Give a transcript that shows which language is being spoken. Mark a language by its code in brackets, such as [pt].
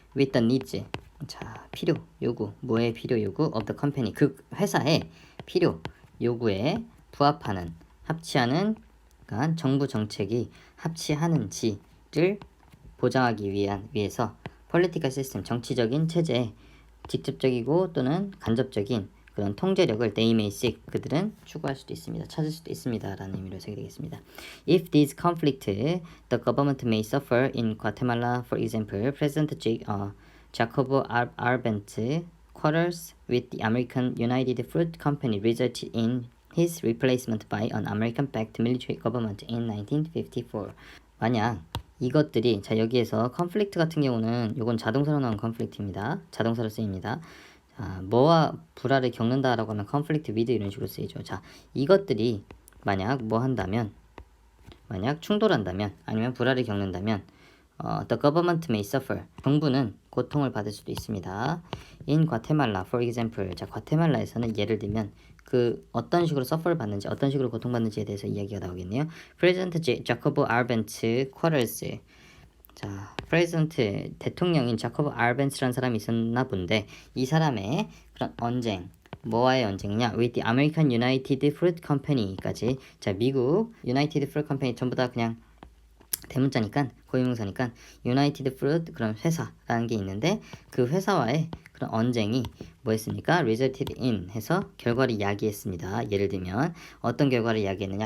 [en] with the needs, [ko] 자, 필요, 요구, 뭐의 필요, 요구 [en] of the company, [ko] 그 회사의 필요, 요구에 부합하는, 합치하는, 그러니까 정부 정책이 합치하는지를 보장하기 위해서 [en] political system, [ko] 정치적인 체제에 직접적이고 또는 간접적인 그런 통제력을 [en] they may seek, [ko] 그들은 추구할 수도 있습니다. 찾을 수도 있습니다. 라는 의미로 해석이 되겠습니다. [en] If these conflict, the government may suffer in Guatemala, for example, President Jacobo Arbenz quarrels with the American United Fruit Company resulted in his replacement by an American-backed military government in 1954. [ko] 만약 이것들이, 자, 여기에서 conflict 같은 경우는 요건 자동사로 나온 conflict입니다. 자동사로 쓰입니다. 자, 뭐와 불화를 겪는다라고 하면 conflict with 이런 식으로 쓰이죠. 자, 이것들이 만약 뭐 한다면, 만약 충돌한다면 아니면 불화를 겪는다면 [en] the government may suffer, [ko] 정부는 고통을 받을 수도 있습니다. [en] in Guatemala, for example, [ko] 자, 과테말라에서는 예를 들면 그 어떤 식으로 suffer를 받는지, 어떤 식으로 고통받는지에 대해서 이야기가 나오겠네요. [en] President Jacobo Arbenz quarrels, [ko] 자, 프레지던트 대통령인 자코브 알벤스라는 사람이 있었나 본데 이 사람의 그런 언쟁, 뭐와의 언쟁이냐? [en] with the American United Fruit Company까지. [ko] 자, 미국 United Fruit Company 전부 다 그냥 대문자니까, 고유명사니까 United Fruit 그런 회사라는 게 있는데 그 회사와의 그런 언쟁이 뭐였습니까? [en] resulted in [ko] 해서 결과를 야기했습니다. 예를 들면 어떤 결과를 야기했느냐?